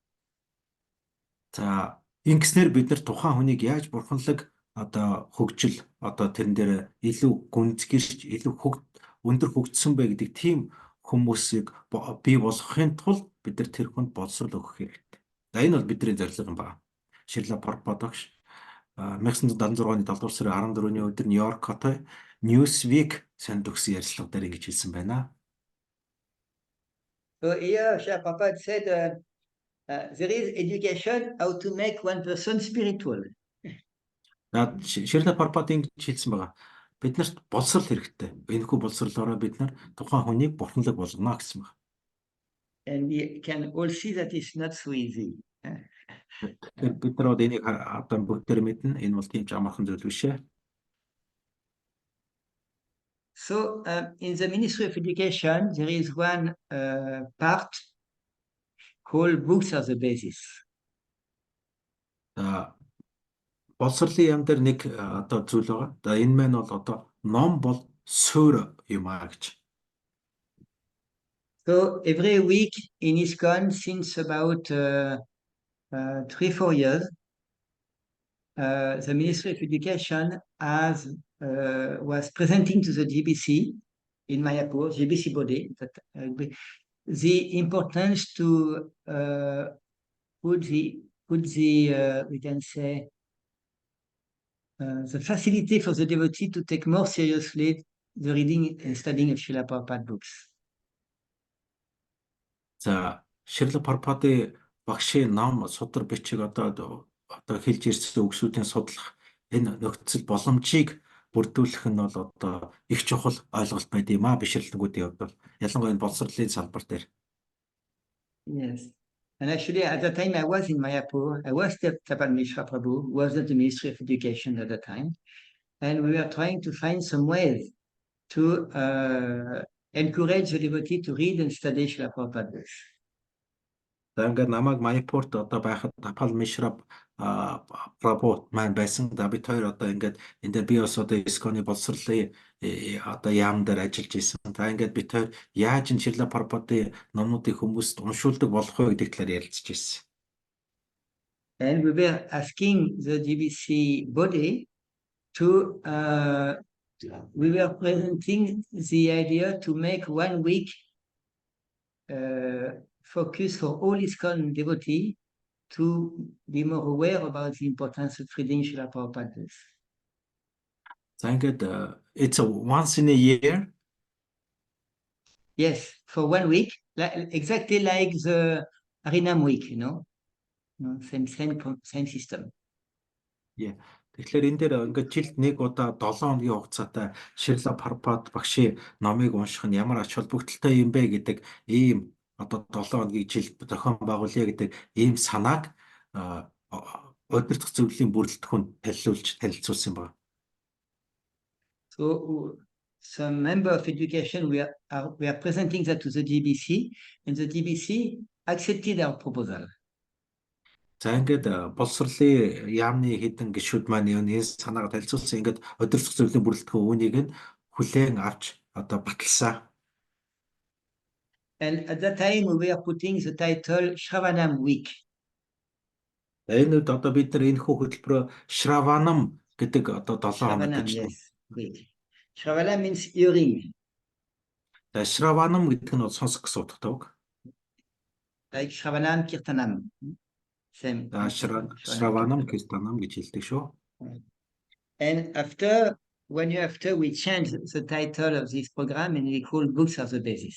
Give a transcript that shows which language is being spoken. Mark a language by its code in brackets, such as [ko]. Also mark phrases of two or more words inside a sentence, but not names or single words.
[mn] За ингэснээр бид нар тухайн хүнийг яаж бурханлаг одоо хөгжил одоо тэрэн дээр илүү гүнзгийрч илүү өндөр хөгжсөн бэ гэдэг тийм хүмүүсийг бий болгохын тулд бид нар тэр хүнд боловсрол өгөх хэрэгтэй. За энэ бол бидний зорилго юм байна. Шрила Прабхупад багш 1976 оны 7 дугаар сарын 14-ний өдөр Нью-Йорк хотод Newsweek санд өгсөн ярилцлага дээр ингэж хэлсэн байна. [en] So here Srila Prabhupada said there is education how to make one person spiritual. [mn] Шрила Прабхупад ингэж хэлсэн байгаа. Биднэрт боловсрол хэрэгтэй. Энэхүү боловсролоороо бид нар тухайн хүнийг бурханлаг болгоно гэсэн байна. [en] And we can all see that it's not so easy. [mn] Тэгэхээр бид нар энийг одоо бүгдээр мэднэ. Энэ бол тийм ч амархан зүйл биш ээ. [en] So in the Ministry of Education, there is one part called books as a basis. [mn] Боловсролын яам дээр нэг одоо зүйл байгаа. За энэ маань бол одоо ном бол суурь юм аа гэж. [en] So every week in ISKCON, since about 3-4 years, the Ministry of Education was presenting to the GBC in Mayapur, GBC body, that the importance to put the we can say the facility for the devotee to take more seriously the reading and studying of Srila Prabhupada books. [mn] За Шрила Прабхупады багшийн ном судар бичиг одоо хэлж ирсэн үгсүүдийн судлах энэ нөхцөл боломжийг бүрдүүлэх нь бол одоо их чухал ойлголт байд юм аа бишрэлтгүүдийн хувьд бол ялангуяа энэ боловсролын салбар дээр. [en] Yes. And actually, at the time I was in Mayapur, I was Tapan Mishra Prabhu, who was at the Ministry of Education at the time. And we were trying to find some ways to encourage the devotee to read and study Srila Prabhupada books. [mn] За ингээд намайг Майпурт одоо байхад Тапал Мишра Прабhu маань байсан. За бид хоёр одоо ингээд энэ дээр би бас одоо ISKCON-ы боловсролын одоо яам дээр ажиллаж исэн. За ингээд бид хоёр яаж энэ Шрила Прабхупадын номнуудыг хүмүүст уншуулдаг болох вэ гэдэг талаар ярилцж ирсэн. [en] And we were asking the GBC body to, we were presenting the idea to make 1 week focus for all ISKCON devotees to be more aware about the importance of reading Srila Prabhupada books. [mn] За ингээд [en] it's a once in a year. Yes, for 1 week, exactly like the Harinam week, you know, same system. Yeah. [mn] Тэгэхээр энэ дээр ингээд жилд нэг удаа 7 хоногийн хугацаатай Шрила Прабхупад багшийн номыг унших нь ямар ач холбогдолтой юм бэ гэдэг ийм одоо 7 хоногийн жилд зохион байгуулъя гэдэг ийм санааг удирдах зөвлөлийн бүрэлдэхүүнд танилцуулсан байна. [en] So some member of education, we are presenting that to the GBC, and the GBC accepted our proposal. [mn] За ингээд боловсролын яамны хэдэн гишүүд маань энэ санааг танилцуулсан. Ингээд удирдах зөвлөлийн бүрэлдэхүүн үүнийг нь хүлээн авч одоо баталсан. [en] And at that time we were putting the title Shravanam Week. [mn] Энэ үед одоо бид нар энэ хөтөлбөрөөр Shravanam гэдэг одоо 7 хоног Shravanam, гэж. [en] yes, week. Shravanam means hearing. [mn] За Shravanam гэдэг нь бол сонсох гэсэн утгатай. [en] Like [sa] Shravanam, Kirtanam. [en] Same. [sa] Shravanam, Kirtanam [mn] гэж хэлдэг шүү. [en] And after 1 year after, we changed the title of this program and we called Books as the Basis.